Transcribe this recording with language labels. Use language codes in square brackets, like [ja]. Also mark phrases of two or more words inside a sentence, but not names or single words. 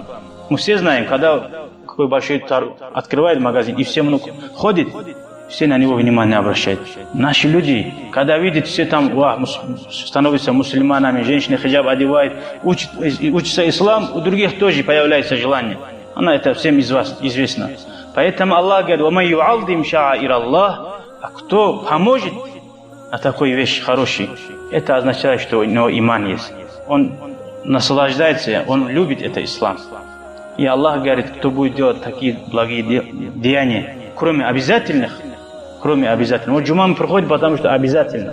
[ru] Мы все знаем, когда какой большой открывает магазин, и все много ходит, все на него внимание обращают. Наши люди, когда видят, все там становятся мусульманами, женщины хиджаб одевают, учатся ислам, у других тоже появляется желание. Это всем из вас известно. Поэтому Аллах говорит, [ar] «ومن يعظم شعائر الله», [ru] а кто поможет на такой вещи хорошей, это означает, что у него иман есть. Он наслаждается, он любит это ислам. И Аллах говорит, кто будет делать такие благие деяния, кроме обязательных, вот джума проходит, потому что обязательно.